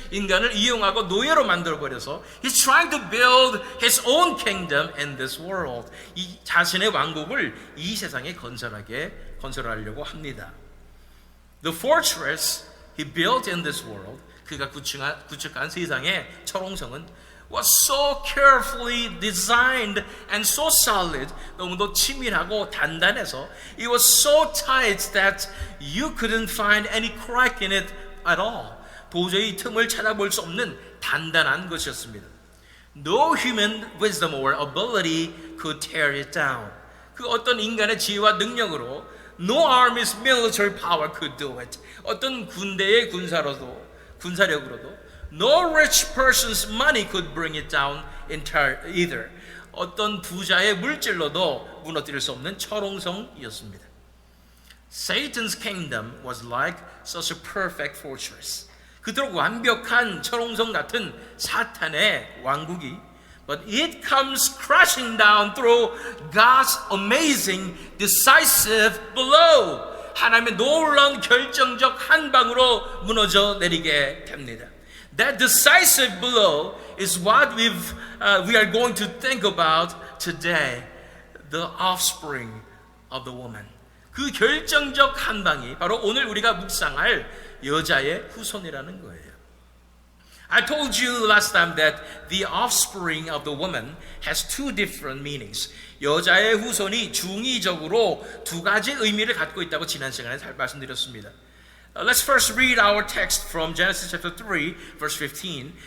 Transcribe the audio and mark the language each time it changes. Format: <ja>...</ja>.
<ko>인간을 이용하고 노예로 만들어버려서</ko> <en>he's trying to build his own kingdom in this world.</en> <ko>이 자신의 왕국을 이 세상에 건설하려고 합니다.</ko> <en>The fortress he built in this world,</en> <ko>그가 구축한 세상의 철옹성은</ko> <en>was so carefully designed and so solid,</en> <ko>너무도 치밀하고 단단해서</ko> <en>it was so tight that you couldn't find any crack in it at all.</en> <ko>도저히 틈을 찾아볼 수 없는 단단한 것이었습니다.</ko> <en>No human wisdom or ability could tear it down.</en> <ko>그 어떤 인간의 지혜와 능력으로</ko> <en>no army's military power could do it.</en> <ko>어떤 군대의 군사력으로도</ko> <en>no rich person's money could bring it down either.</en> <ko>어떤 부자의 물질로도 무너뜨릴 수 없는 철옹성이었습니다.</ko> <en>Satan's kingdom was like such a perfect fortress.</en> <ko>그토록 완벽한 철옹성 같은 사탄의 왕국이</ko> <en>but it comes crashing down through God's amazing decisive blow.</en> <ko>하나님의 놀라운 결정적 한 방으로 무너져 내리게 됩니다.</ko> <en>That decisive blow is what we are going to think about today. The offspring of the woman.</en> <ko>그 결정적 한 방이 바로 오늘 우리가 묵상할 여자의 후손이라는 거예요.</ko> <en>I told you last time that the offspring of the woman has 2 different meanings.</en> <ko>여자의 후손이 중의적으로 2가지 의미를 갖고 있다고 지난 시간에 말씀드렸습니다.</ko> <en>Let's first read our text from Genesis chapter 3, verse 15.</en>